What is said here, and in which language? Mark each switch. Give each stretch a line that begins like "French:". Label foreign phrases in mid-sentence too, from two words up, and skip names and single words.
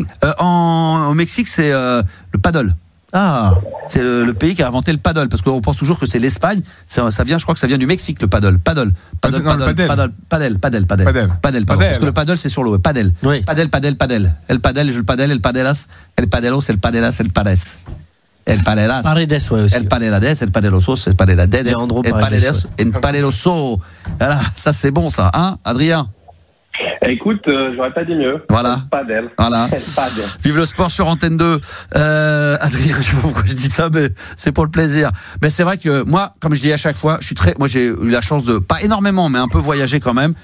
French: Au Mexique, c'est le paddle. C'est le pays qui a inventé le paddle, parce qu'on pense toujours que c'est l'Espagne. Ça vient, je crois que ça vient du Mexique, le paddle. Paddle. Parce que le paddle c'est sur l'eau. Paddle. Oui. Paddle. El paddle, je le paddle, el padelas. El padelos, el padelas, el pares. El padelas. Paredes, ouais, aussi. El padelades, el padelosos, el padelades. El padelos, el padeloso. Voilà, ça c'est bon ça, hein, Adrien? Écoute, j'aurais pas dit mieux. Voilà. Padel. Voilà. Vive le sport sur Antenne 2. Adrien, je sais pas pourquoi je dis ça, mais c'est pour le plaisir. Mais c'est vrai que moi, comme je dis à chaque fois, moi j'ai eu la chance de, pas énormément, mais un peu voyager quand même.